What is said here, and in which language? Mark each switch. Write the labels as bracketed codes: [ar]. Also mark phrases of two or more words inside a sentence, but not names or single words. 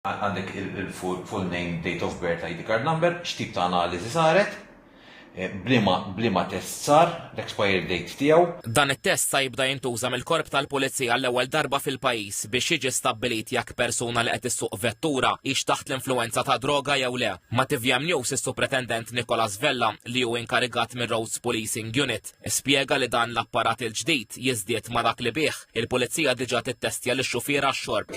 [en] Għandek il-full name, date of birth, ID card number, [mt] x'tip ta' analiżi saret, blima test sar, l- [en] expired date [mt] tiegħu. Dan it-test sa jibda jintuża mill-korp tal-Pulizija l-ewwel darba fil-pajjiż biex jiġi stabbilit jekk persuna li qed issuq vettura hix taħt l-influenza ta' droga jew le. Ma' TVM News is-Supretendent Nicolas Vella li hu inkarigat mir-Roads Policing Unit spjega li dan l-apparat il-ġdid jiżdied ma' dak li bih il-Pulizija diġà tittestja lix-xufiera għax-xorb.